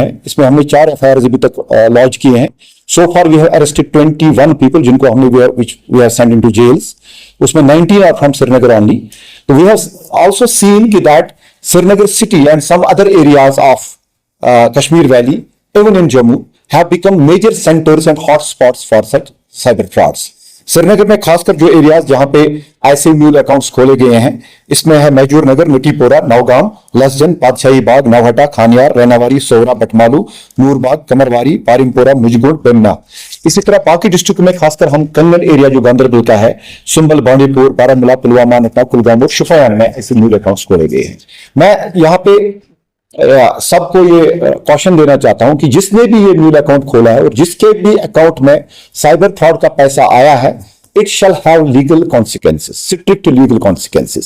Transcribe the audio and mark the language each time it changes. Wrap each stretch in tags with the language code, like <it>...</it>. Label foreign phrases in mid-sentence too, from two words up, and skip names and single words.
<hi>इसमें हमने 4 FIRs अभी तक लॉन्च किए हैं।</hi> <en>So far we have arrested 21 people</en> <hi>जिनको हमने</hi> <en>we have send into jails. उसमें 19 are from Srinagar only। तो we have also seen कि that Srinagar city and some other areas of Kashmir valley, even in Jammu, have become major centers and hotspots for such cyber frauds.</en> <hi>श्रीनगर में खासकर जो एरियाज जहां पे ऐसे</hi> <en>mule accounts</en> <hi>खोले गए हैं, इसमें है मैजूर नगर, मिट्टीपोरा, नौगाम, लसजन, पातशाही बाग, नौहटा, खानियार, रैनावारी, सोहरा, बटमालू, नूरबाग, कमरवारी, पारिमपोरा, मुजगुड़, बेमना। इसी तरह बाकी डिस्ट्रिक्ट में खासकर हम कंगन एरिया जो गांधरबल का है, सुंबल, बांडीपुर, बारामूला, पुलवामा, नटना, कुलगाम और शुफयान में ऐसे</hi> <en>mule accounts</en> <hi>खोले गए हैं। मैं यहाँ पे सबको ये कॉशन देना चाहता हूं कि जिसने भी ये</hi> <en>mule account</en> <hi>खोला है और जिसके भी अकाउंट में</hi> <en>cyber fraud</en> <hi>का पैसा आया है,</hi> <en>It shall have legal consequences, strict legal consequences.</en>